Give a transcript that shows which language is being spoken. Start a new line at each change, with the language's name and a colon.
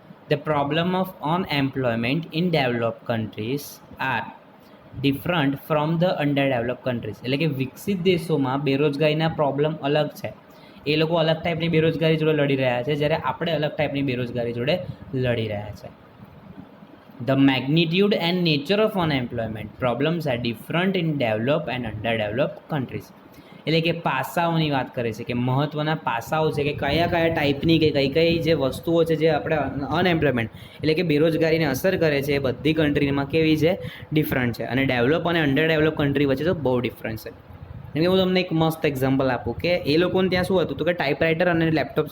English: The problem of unemployment in develop countries are different from the under develop countries.
Gujarati: એટલે કે વિકસિત દેશોમાં બેરોજગારીના problem અલગ છે. એ લોકો અલગ ટાઈપની બેરોજગારી જોડે લડી રહ્યા છે, જ્યારે આપણે અલગ ટાઈપની બેરોજગારી જોડે લડી રહ્યા છે.
English: The magnitude and nature of unemployment problems are different in developed and underdeveloped countries.
Gujarati: એટલે કે પાસાઓની વાત કરે છે, કે મહત્ત્વના પાસાઓ છે, કે કયા કયા ટાઈપની કે કઈ કઈ જે વસ્તુઓ છે જે આપણે અનએમ્પ્લોયમેન્ટ એટલે કે બેરોજગારીને અસર કરે છે, એ બધી કન્ટ્રીમાં કેવી છે? ડિફરન્ટ છે. અને ડેવલપ અને અંડર ડેવલપ કન્ટ્રી વચ્ચે તો બહુ ડિફરન્સ છે. કેમ કે હું તમને એક મસ્ત એક્ઝામ્પલ આપું કે એ લોકોને ત્યાં શું હતું, તો કે ટાઈપરાઇટર અને લેપટોપ.